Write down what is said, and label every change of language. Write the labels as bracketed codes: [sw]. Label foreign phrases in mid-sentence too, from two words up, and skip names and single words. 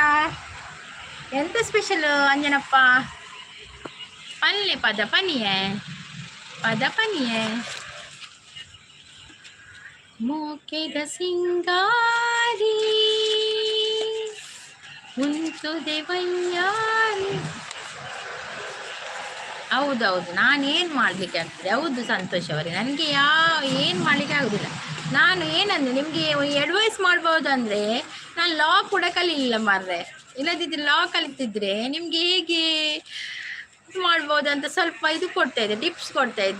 [tcy] ಎಂತ ಸ್ಪೆಷಲ್ ಅಂಜನಪ್ಪ? ಪಲ್ಲೆ ಪದ ಪನಿಯೇ, ಪದ ಪನಿಯೇ. ಮೋಕೆದ ಸಿಂಗಾರಿ ಉಂಟು ದೇವಯ್ಯಾರಿ. [kn] ಹೌದೌದು, ನಾನೇನು ಮಾಡಲಿಕ್ಕೆ ಆಗ್ತದೆ. ಹೌದು ಸಂತೋಷ್ ಅವರೇ, ನನಗೆ ಏನು ಮಾಡಲಿಕ್ಕೆ ಆಗೋದಿಲ್ಲ. ನಾನು ಏನಂದ್ರೆ ನಿಮಗೆ ಅಡ್ವೈಸ್ ಮಾಡ್ಬೋದು ಅಂದರೆ ನಾನು ಲಾ ಕೂಡ ಕಲೀಲಿಲ್ಲ ಮಾರ್ರೆ. ಇಲ್ಲದಿದ್ದರೆ ಲಾ ಕಲಿತಿದ್ರೆ ನಿಮಗೆ ಹೇಗೆ ಮಾಡ್ಬೋದು ಅಂತ ಸ್ವಲ್ಪ ಇದು ಕೊಡ್ತಾ ಇದ್ದೆ, ಟಿಪ್ಸ್ ಕೊಡ್ತಾ ಇದ್ದೆ.